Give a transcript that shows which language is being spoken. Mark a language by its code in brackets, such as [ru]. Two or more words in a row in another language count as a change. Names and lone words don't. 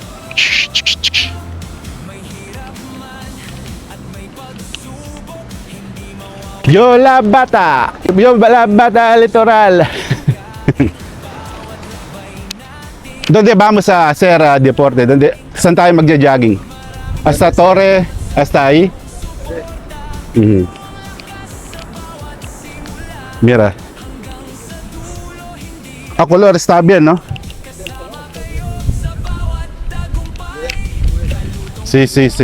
[es] Yo la bata litoral. ¿Dónde vamos a hacer deporte? [tl] Saan tayo magja-jogging? [es] Hasta Torre, hasta ahí. Mhm. Mira. A color está bien, ¿no? Sí, sí, sí.